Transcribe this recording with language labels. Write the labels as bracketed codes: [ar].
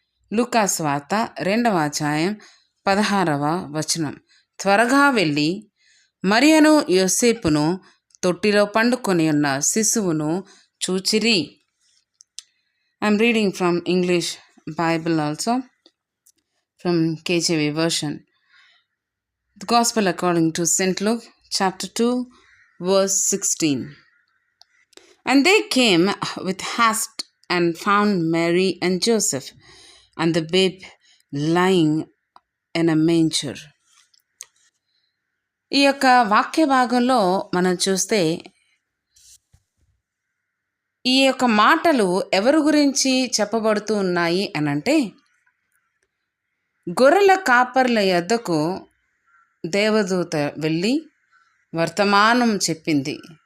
[te] లూకాసు వార్త 2వ అధ్యాయం 16వ వచనం. త్వరగా వెళ్ళి మరియను యోసేపును తొట్టిలో పండుకొని ఉన్న శిశువును చూచిరి. [en] I'm reading from English Bible also, from KJV version. The Gospel according to St. Luke, chapter 2, verse 16. And they came with haste and found Mary and Joseph and the babe lying in a manger. [te] ఈ యొక్క వాక్య భాగంలో మనం చూస్తే ఈ యొక్క మాటలు ఎవరి గురించి చెప్పబడుతూ ఉన్నాయి అనంటే, గొర్రెల కాపర్ల యొద్దకు దేవదూత వెళ్ళి వర్తమానం చెప్పింది.